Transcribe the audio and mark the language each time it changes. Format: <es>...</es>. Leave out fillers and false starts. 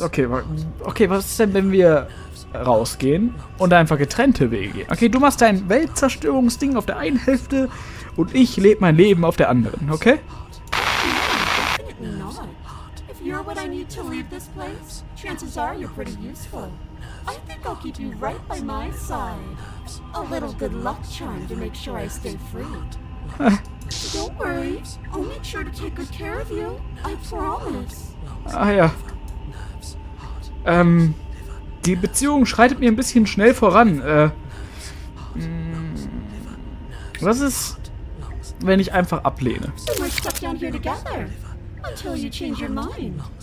<de>Okay, was ist denn, wenn wir rausgehen und einfach getrennte Wege gehen? Okay, du machst dein Weltzerstörungsding auf der einen Hälfte und ich lebe mein Leben auf der anderen, okay?</de> <en>Definitely not. If you're what I need to leave this place, chances are you're pretty useful. I think I'll keep you right by my side. A little good luck charm to make sure I stay free. Don't worry, I'll make sure to take good care of you. I promise.</en> <de>Ah ja. Die Beziehung schreitet mir ein bisschen schnell voran. Was ist, wenn ich einfach ablehne?</de> <en>Then we're stuck down here together until you change your mind.</en>